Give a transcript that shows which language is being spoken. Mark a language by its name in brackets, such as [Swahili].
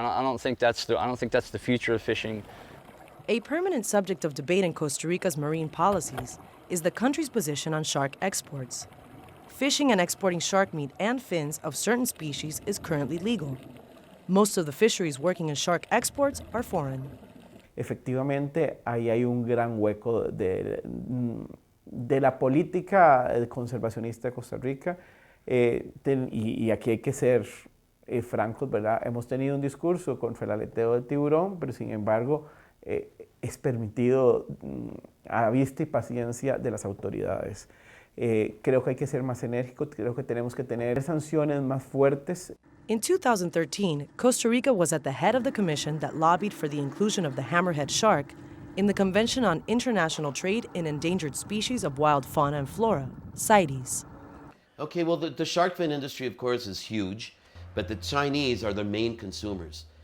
[English] I don't think that's the future of fishing. A permanent subject of debate in Costa Rica's marine policies is the country's position on shark exports. Fishing and exporting shark meat and fins of certain species is currently legal. Most of the fisheries working in shark exports are foreign. [Spanish] Efectivamente, ahí hay un gran hueco de la política conservacionista de Costa Rica, y aquí hay que ser francos, ¿verdad? Hemos tenido un discurso contra el aleteo del tiburón, pero sin embargo es permitido a vista y paciencia de las autoridades. Creo que hay que ser más enérgicos, creo que tenemos que tener sanciones más fuertes. [English] In 2013, Costa Rica was at the head of the commission that lobbied for the inclusion of the hammerhead shark in the Convention on International Trade in Endangered Species of Wild Fauna and Flora, CITES. Okay, well, the shark fin industry, of course, is huge, but the Chinese are the main consumers.